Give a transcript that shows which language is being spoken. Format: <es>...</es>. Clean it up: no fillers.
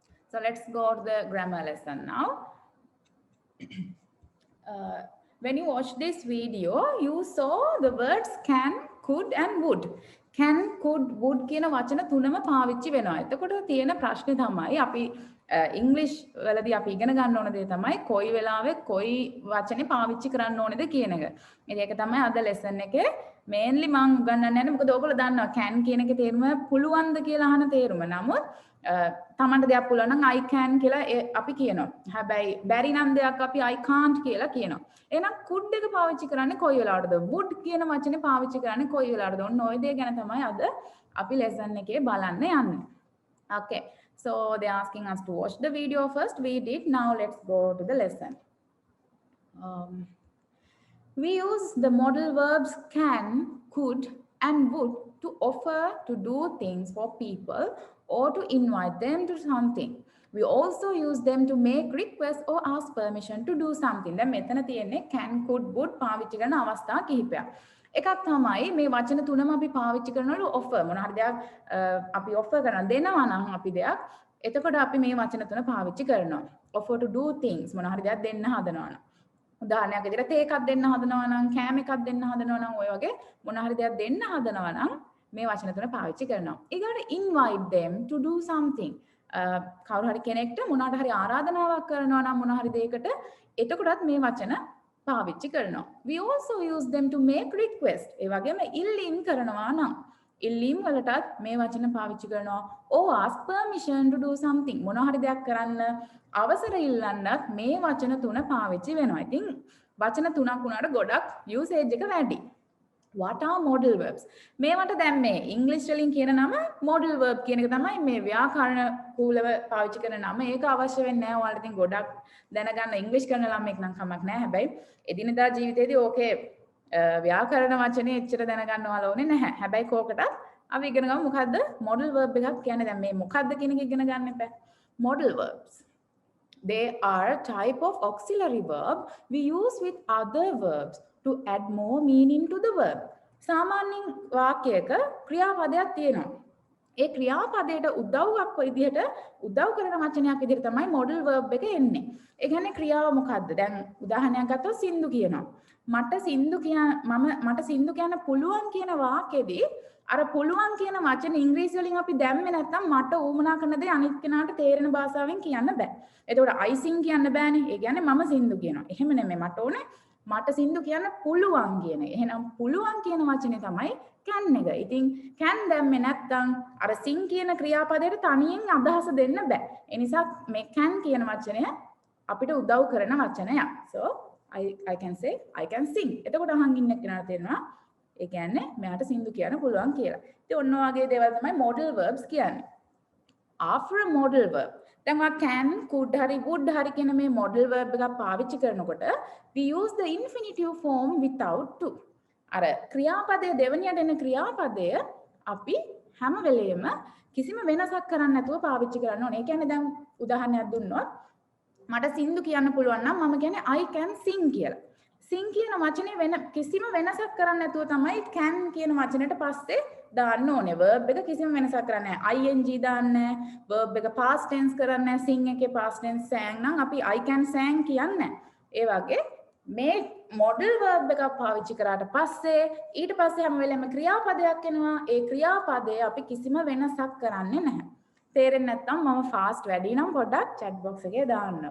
<en>So let's go to the grammar lesson now. When you watch this video, you saw the words can, could and would.</en> <si>Can, could, would කියන වචන තුනම පාවිච්චි වෙනවා. එතකොට තියෙන ප්‍රශ්නේ තමයි අපි ඉංග්ලිෂ් වලදී අපි ඉගෙන ගන්න ඕන දේ තමයි කොයි වෙලාවෙ කොයි වචනේ පාවිච්චි කරන්න ඕනේද කියන එක. ඉතින් ඒක තමයි අද ලෙසන් එකේ මේන්ලි මම උගන්වන්න යන්නේ. මොකද ඕගොල්ලෝ දන්නවා can කියන එකේ තේරුම පුළුවන්ද කියලා අහන තේරුම. නමුත් තමන්ට දෙයක් පුළුවන් නම් I can කියලා අපි කියනවා. හැබැයි බැරි නම් දෙයක් අපි I can't කියලා කියනවා. එහෙනම් could එක පාවිච්චි කරන්නේ කොයි වෙලාවටද? would කියන වචනේ පාවිච්චි කරන්නේ කොයි වෙලාවටද? ඔන්න ඔය දේ ගැන තමයි අද අපි ලෙසන් එකේ බලන්න යන්නේ.</si> <en>Okay. So they're asking us to watch the video first. We did. Now let's go to the lesson. We use the modal verbs can, could, and would to offer to do things for people or to invite them to something. We also use them to make requests or ask permission to do something.</en> <si>දැන් මෙතන තියෙන්නේ can, could, would පාවිච්චි කරන අවස්ථා කිහිපයක්. එකක් තමයි මේ වචන තුනම අපි පාවිච්චි කරනවලු offer මොන හරි දෙයක් අපි offer කරන දෙනවා නම් අපි දෙයක් එතකොට අපි මේ වචන තුන පාවිච්චි කරනවා offer to do things මොන හරි දෙයක් දෙන්න හදනවා නම් උදාහරණයක් විදිහට තේ එකක් දෙන්න හදනවා නම් කෑම එකක් දෙන්න හදනවා නම් ඔය වගේ මොන හරි දෙයක් දෙන්න හදනවා නම් මේ වචන තුන පාවිච්චි කරනවා ඊගාට invite them to do something කවුරු හරි කෙනෙක්ට මොනකට හරි ආරාධනාවක් කරනවා නම් මොන හරි දෙයකට එතකොටත් මේ වචන පාවිච්චි කරනවා.</si> <en>We also use them to make request.</en> <si>ඒ වගේම ඉල්ලීම් කරනවා නම් ඉල්ලීම් වලටත් මේ වචන පාවිච්චි කරනවා.</si> <en>or ask permission to do something.</en> <si>මොන හරි දෙයක් කරන්න අවසර ඉල්ලන්නත් මේ වචන තුන පාවිච්චි වෙනවා. ඉතින් වචන තුනක් වුණාට ගොඩක් usage එක වැඩි.</si> <en>What are modal verbs?</en> <si>මේවට දැන් මේ ඉංග්‍රීසි වලින් කියන නම modal verb කියන එක තමයි මේ ව්‍යාකරණ කූලව පාවිච්චි කරන නම. ඒක අවශ්‍ය වෙන්නේ නැහැ. ඔයාලට ඉතින් ගොඩක් දැනගන්න ඉංග්‍රීසි කරන ළමෙක් නම් කමක් නැහැ. හැබැයි එදිනදා ජීවිතේදී ඕකේ ව්‍යාකරණ වචනේ එච්චර දැනගන්න ඕනේ නැහැ. හැබැයි කෝකටත් අපි ඉගෙන ගමු මොකද්ද modal verb එකක් කියන්නේ. දැන් මේ මොකද්ද කියන එක ඉගෙන ගන්න එපා.</si> <en>Modal verbs. They are a type of auxiliary verb we use with other verbs to add more meaning to the verb.</en> <si>සාමාන්‍යයෙන් වාක්‍යයක ක්‍රියාපදයක් තියෙනවා. ඒ ක්‍රියාපදයට උදව්වක් විදිහට උදව් කරන වචනයක් විදිහට තමයි modal verb එක එන්නේ. ඒ කියන්නේ ක්‍රියාව මොකද්ද? දැන් උදාහරණයක් ගත්තොත් සින්දු කියනවා. මට සින්දු කියන්න පුළුවන් කියන වාක්‍යෙදී අර පුළුවන් කියන වචන ඉංග්‍රීසි වලින් අපි දැම්මේ නැත්නම් මට ඌමනා කරන දේ අනිත් කෙනාට තේරෙන භාෂාවෙන් කියන්න බෑ. එතකොට I sing කියන්න බෑනේ. ඒ කියන්නේ මම සින්දු කියනවා. එහෙම නෙමෙයි මට ඕනේ මට සින්දු කියන්න පුළුවන් කියන එක. එහෙනම් පුළුවන් කියන වචනේ තමයි can එක. ඉතින් can දැම්මේ නැත්නම් අර sing කියන ක්‍රියාපදයට තනියෙන් අදහස දෙන්න බෑ. ඒ නිසා මේ can කියන වචනය අපිට උදව් කරන වචනයක්.</si> <en>So I can say I can sing.</en> <si>එතකොට අහන් ඉන්න කෙනාට තේරෙනවා ඒ කියන්නේ මෙයාට සින්දු කියන්න පුළුවන් කියලා. ඉතින් ඔන්න ඔයගේ දේවල් තමයි modal verbs කියන්නේ.</si> <en>After a modal verb</en> <si>දැන් ඔයා can, could හරි would හරි කියන මේ modal verb එකක් පාවිච්චි කරනකොට</si> <en>we use the infinitive form without to.</en> <si>අර ක්‍රියාපදයේ දෙවෙනියට එන ක්‍රියාපදය අපි හැම වෙලෙම කිසිම වෙනසක් කරන්නේ නැතුව පාවිච්චි කරන්න ඕනේ. ඒ කියන්නේ දැන් උදාහරණයක් දුන්නොත් මට සින්දු කියන්න පුළුවන් නම් මම කියන්නේ I can sing කියලා. sing කියන වචනේ වෙන කිසිම වෙනසක් කරන්නේ නැතුව තමයි can කියන වචනෙට පස්සේ දාන්න ඕනේ. verb එක කිසිම වෙනසක් කරන්නේ නැහැ. ing දාන්නේ නැහැ. verb එක past tense කරන්නේ නැහැ. sing එකේ past tense sang නම් අපි I can sang කියන්නේ නැහැ. ඒ වගේ මේ modal verb එකක් පාවිච්චි කරාට පස්සේ ඊට පස්සේ හැම වෙලෙම ක්‍රියාපදයක් එනවා. ඒ ක්‍රියාපදය අපි කිසිම වෙනසක් කරන්නේ නැහැ. තේරෙන්නේ නැත්නම් මම fast වැඩි නම් පොඩ්ඩක් chat box එකේ දාන්න.</si>